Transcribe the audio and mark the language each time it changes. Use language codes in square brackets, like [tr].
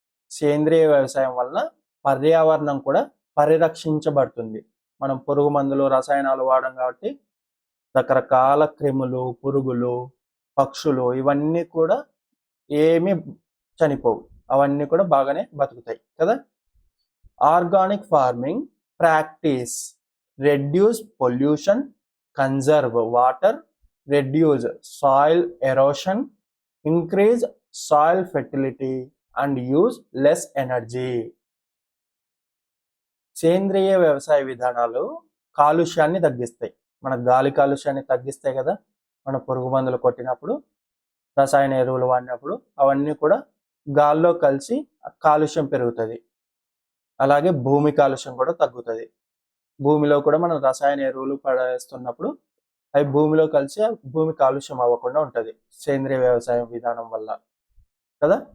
[te] సేంద్రియ వ్యవసాయం వల్ల పర్యావరణం కూడా పరిరక్షించబడుతుంది. మనం పురుగు మందులు, రసాయనాలు వాడడం కాబట్టి రకరకాల క్రిములు, పురుగులు, పక్షులు ఇవన్నీ కూడా ఏమీ చనిపోవు, అవన్నీ కూడా బాగానే బతుకుతాయి కదా. [en] Organic farming practice reduce pollution, conserve water, reduce soil erosion, increase soil fertility and use less energy. [te] సేంద్రియ వ్యవసాయ విధానాలు కాలుష్యాన్ని తగ్గిస్తాయి. మన గాలి కాలుష్యాన్ని తగ్గిస్తాయి కదా. మన పురుగు మందులు కొట్టినప్పుడు, రసాయన ఎరువులు వాడినప్పుడు అవన్నీ కూడా గాల్లో కలిసి కాలుష్యం పెరుగుతుంది. అలాగే భూమి కాలుష్యం కూడా తగ్గుతుంది. భూమిలో కూడా మనం రసాయన ఎరువులు పడేస్తున్నప్పుడు అవి భూమిలో కలిసి భూమి కాలుష్యం అవ్వకుండా ఉంటుంది సేంద్రియ వ్యవసాయం విధానం వల్ల కదా.